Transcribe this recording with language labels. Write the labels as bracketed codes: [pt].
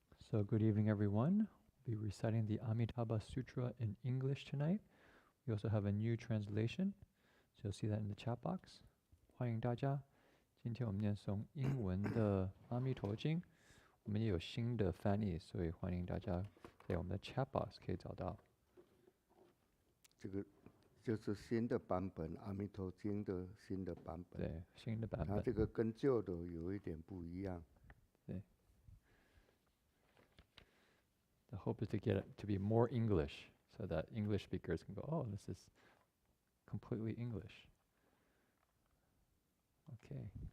[en] So good evening, everyone. We'll be reciting the Amitabha Sutra in English tonight. We also have a new translation, so you'll see that in the chat box. [zh] 欢迎大家。今天我们念诵英文的《阿弥陀经》，我们也有新的翻译，所以欢迎大家在我们的 chat box 可以找到。这个就是新的版本，《阿弥陀经》的新的版本。对，新的版本。它这个跟旧的有一点不一样。对。 [en] The hope is to get it to be more English, so that English speakers can go, oh, this is completely English. Okay.